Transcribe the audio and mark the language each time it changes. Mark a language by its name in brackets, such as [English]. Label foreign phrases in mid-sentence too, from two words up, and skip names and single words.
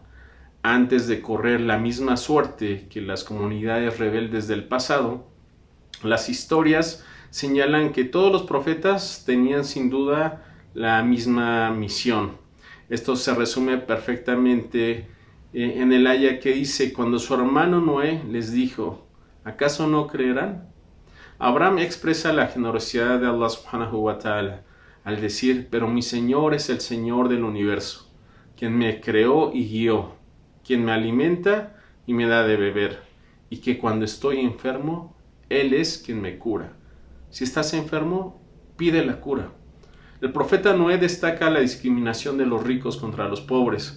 [Spanish] Antes de correr la misma suerte que las comunidades rebeldes del pasado, las historias señalan que todos los profetas tenían sin duda la misma misión. Esto se resume perfectamente en el aya que dice: cuando su hermano Noé les dijo, ¿acaso no creerán? Abraham expresa la generosidad de Allah [Arabic] سبحانه وتعالى [Spanish] al decir: pero mi Señor es el Señor del universo, quien me creó y guió, quien me alimenta y me da de beber, y que cuando estoy enfermo, Él es quien me cura. Si estás enfermo, pide la cura. El profeta Noé destaca la discriminación de los ricos contra los pobres.